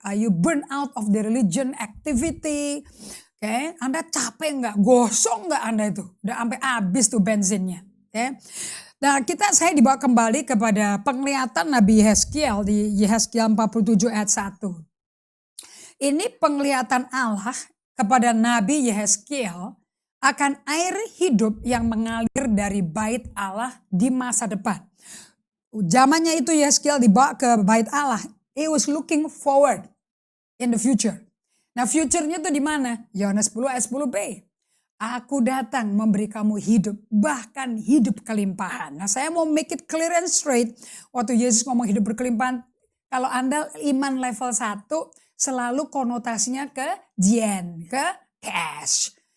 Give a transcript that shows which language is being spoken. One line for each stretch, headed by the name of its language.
English: Are you burnt out of the religion activity?
Indonesian: Okay. Anda capek nggak? Gosong nggak Anda itu? Udah sampai habis tuh bensinnya. Okay. Nah saya dibawa kembali kepada penglihatan Nabi Yehezkiel di Yehezkiel 47 ayat 1. Ini penglihatan Allah kepada Nabi Yehezkiel akan air hidup yang mengalir dari bait Allah di masa depan. Zamannya itu Yehezkiel dibawa ke bait Allah.
English: He was looking forward in the future.
Indonesian: Nah future-nya itu di mana? Yohanes 10 ayat 10b. Aku datang memberi kamu hidup, bahkan hidup kelimpahan. Nah saya mau
English: make it clear and straight.
Indonesian: Waktu Yesus ngomong hidup berkelimpahan, kalau Anda iman level 1, selalu konotasinya ke jen, ke cash.